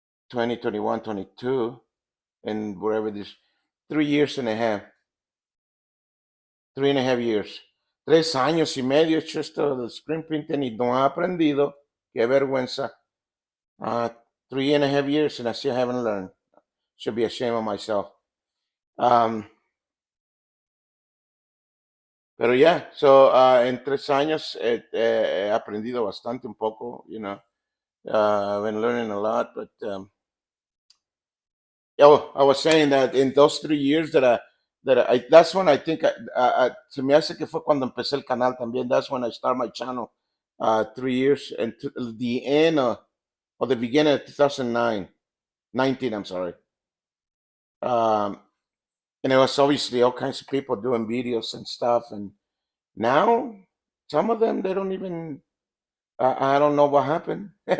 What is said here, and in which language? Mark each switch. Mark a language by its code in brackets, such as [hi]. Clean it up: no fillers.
[en] 2021, 22, and wherever this, 3 years and a half, 3.5 years. [es] 3 años y medio he hecho esto del screen printing y no he aprendido. Qué vergüenza. [en] 3.5 years and I still haven't learned. Should be ashamed of myself. Um, [es] Pero ya, [en] so, [es] en 3 años he aprendido bastante un poco, [en] I've been learning a lot, but yeah, well, I was saying that in those 3 years that's when I think, [es] se me hace que fue cuando empecé el canal también. [en] That's when I started my channel, 3 years, and to the end, or the beginning of 2009, 19, I'm sorry. Um, and it was obviously all kinds of people doing videos and stuff. And now, some of them, they don't even, I don't know what happened.